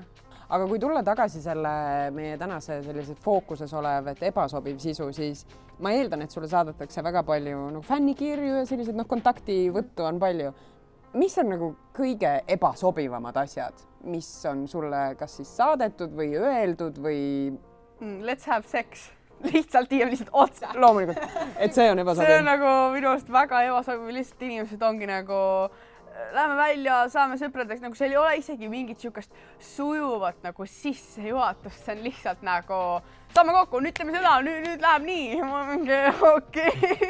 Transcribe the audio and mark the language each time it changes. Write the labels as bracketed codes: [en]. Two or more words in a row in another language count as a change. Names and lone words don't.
[et] Aga kui tulla tagasi selle meie tänase sellises fookuses olev, et ebasobiv sisu, siis ma eeldan, et sulle saadetakse väga palju nagu fännikirju ja sellised kontaktivõttu on palju. Mis on nagu kõige ebasobivamad asjad, mis on sulle kas siis saadetud või öeldud või... [en] Let's have sex. [et] Lihtsalt otse. Loomulikult, et see on ebasobiv. See on nagu minu arust väga ebasobiv, lihtsalt inimesed ongi nagu... Lähme välja, saame sõpradeks, nagu see ei ole isegi mingit siukest sujuvat nagu sissejuhatust, see on lihtsalt nagu saame kokku, nüüd teeme seda, nüüd läheb nii, ma mingi okei.